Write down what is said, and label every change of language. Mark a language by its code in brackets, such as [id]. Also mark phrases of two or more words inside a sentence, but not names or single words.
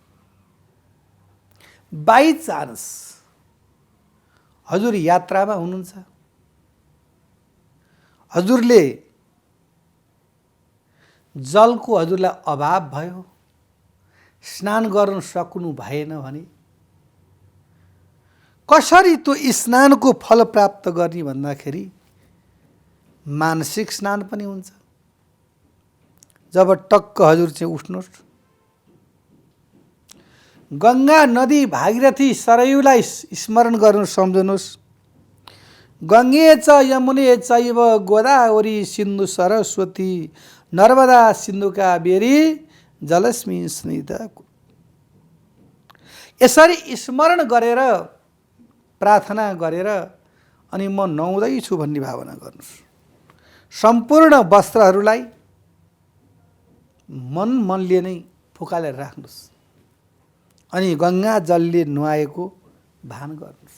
[en] by chance [ne] हजुर यात्रामा हुनुहुन्छ, हजुरले जलको हजुरलाई अभाव भयो, स्नान गर्न सक्नु भएन भने कसरी त्यो स्नानको फल प्राप्त गर्ने भन्दाखेरि मानसिक स्नान पनि हुन्छ। जब टक्क हजुर चाहिँ उठ्नुहोस्, गङ्गा नदी भागीरथी सरयुलाई स्मरण गर्नु, सम्झनुहोस्। [sa] गङ्गे च यमुने चैव गोदावरी सिन्धु सरस्वती नर्मदा सिन्धु कावेरी जलस्मिन् सन्निधिता। [ne] यसरी स्मरण गरेर प्रार्थना गरेर अनि म नुहाउँदैछु भन्ने भावना गर्नुहोस्। सम्पूर्ण वस्त्रहरूलाई मनले नै फुकालेर राख्नुहोस् अनि गङ्गा जलले नुहाएको भान गर्नुहोस्।